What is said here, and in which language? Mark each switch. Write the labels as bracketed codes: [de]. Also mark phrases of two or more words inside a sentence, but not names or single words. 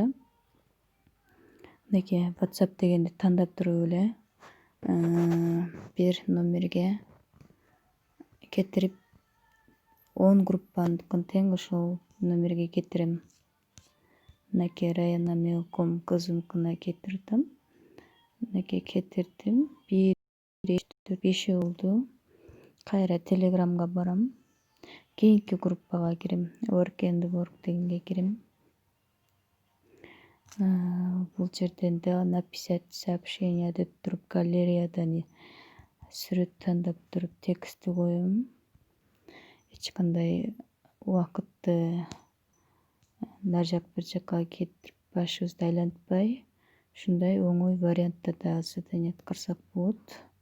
[ky] Мынакей WhatsApp дегенди тандап туруп эле бир номерге кетирип 10 группаныкын тең ошол номерге кетирем. Мынакей Раяна Мелком кызыныкына кетирдим. Мынакей кетирдим. 1, 2, 3, 4, 5 болду. Кайра Телеграмга барам. Кийинки группага кирем. Work and Work дегенге кирем. Бул жерден да [ru] написать сообщение [ky] деп туруп галереядан сүрөт тандап туруп текстти коем. Эч кандай убакытты нар жак бир жакка кетирип башыбызды айлантпай ушундай оңой вариантта да задание аткарсак болот.